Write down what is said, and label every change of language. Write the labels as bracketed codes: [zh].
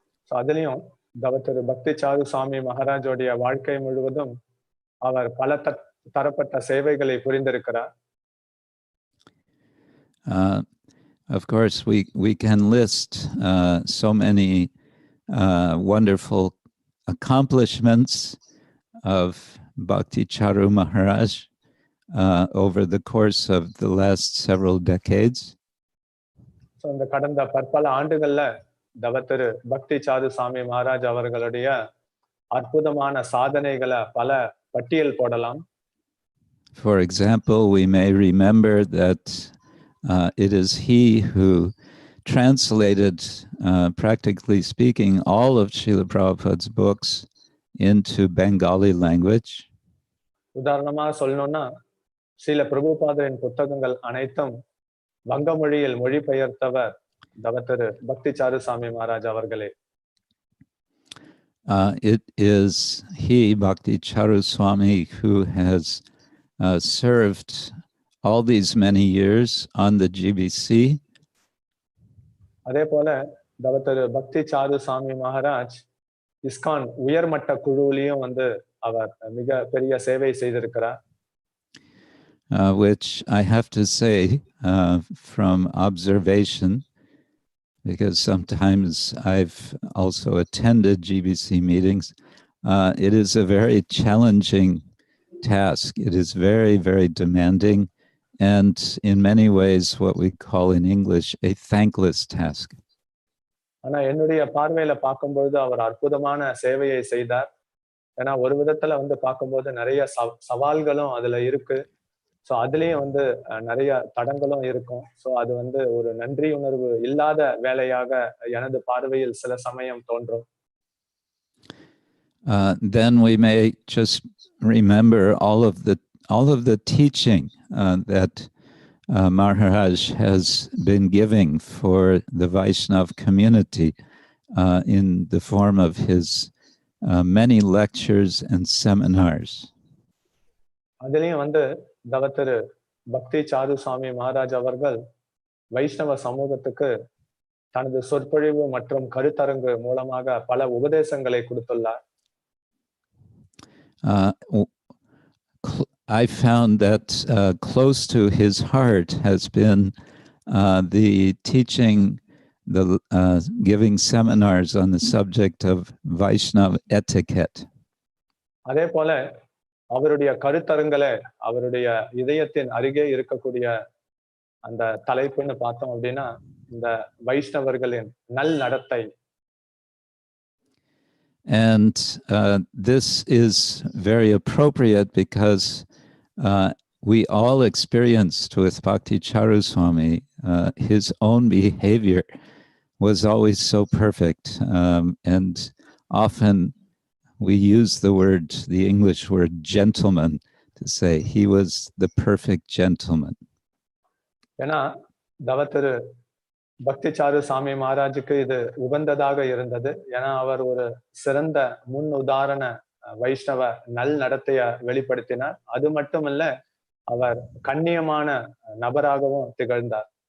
[ta] So அதிலையும் தவத்திரு பக்தி sir சுவாமி மகாராஜோடைய வாழ்க்கை முழுவதும் அவர் பல தரப்பட்ட சேவைகளை புரிந்திருக்கிறார். [en] Of course, we can list so many wonderful accomplishments of Bhakti Charu Maharaj over the course of the last several decades. [ta] So இந்த கடந்த பற்பல ஆண்டுகள்ல தவத்திரு பக்தி சாரு சுவாமி மகாராஜ் அவர்களுடைய அற்புதமான சாதனைகளை பல பட்டியல் போடலாம். [en] For example, we may remember that it is he who translated, practically speaking, all of Srila Prabhupada's books into Bengali language. [ta] உதாரணமா சொல்லணும்னா ஸ்ரீல பிரபுபாதரின் புத்தகங்கள் அனைத்தும் வங்க மொழியில் மொழிபெயர்த்தவர் தவத்திரு பக்தி சாரு சுவாமி மகாராஜ் அவர்களே. [en] It is he, Bhakti Charu Swami, who has served all these many years on the GBC. [ta] அதே போல தவத்திரு பக்தி சாரு சுவாமி மகாராஜ் இஸ்கான் உயர்மட்ட குழுவிலையும் அவர் மிக பெரிய சேவை செய்திருக்கிறார். [en] Which I have to say from observation, because sometimes I've also attended GBC meetings, it is a very challenging task. It is very, very demanding, and in many ways what we call in English a thankless task. [ta] ஆனா என்னுடைய பார்வையில பார்க்கும்பொழுது அவர் அற்புதமான சேவையை செய்தார். ஏன்னா ஒரு விதத்துல பார்க்கும்போது நிறைய சவால்களும் அதுல இருக்கு. ஸோ அதுலயும் நிறைய தடங்களும் இருக்கும். ஸோ அது ஒரு நன்றி உணர்வு இல்லாத வேலையாக எனது பார்வையில் சில சமயம் தோன்றும். [en] Then we may just remember all of the teaching that Maharaj has been giving for the Vaishnav community in the form of his many lectures and seminars. [ta] அதுலயும் தவத்திரு பக்தி சாரு சுவாமி மகாராஜ் அவர்கள் வைஷ்ணவ சமூகத்துக்கு தனது சொற்பொழிவு மற்றும் கருத்தரங்கு மூலமாக பல உபதேசங்களை கொடுத்துள்ளார். [en] I found that close to his heart has been the teaching, the giving seminars on the subject of Vaishnava etiquette. [ta] அதே போல அவருடைய கருத்தரங்களை அவருடைய இதயத்தின் அருகே இருக்கக்கூடிய அந்த தலைப்புன்னு பார்த்தோம் அப்படின்னா இந்த வைஷ்ணவர்களின் நல் நடத்தை. [en] And this is very appropriate because we all experienced with Bhakti Charu Swami, his own behavior was always so perfect, and often we use the English word gentleman to say he was the perfect gentleman. [ta] ஏன்னா தவத்திரு பக்தி sir சாமி மகாராஜுக்கு இது உகந்ததாக இருந்தது. ஏன்னா அவர் ஒரு சிறந்த முன் உதாரண வைஷ்ணவ நல் நடத்தைய வெளிப்படுத்தினார். அது மட்டுமல்ல அவர் கண்ணியமான நபராகவும் திகழ்ந்தார்.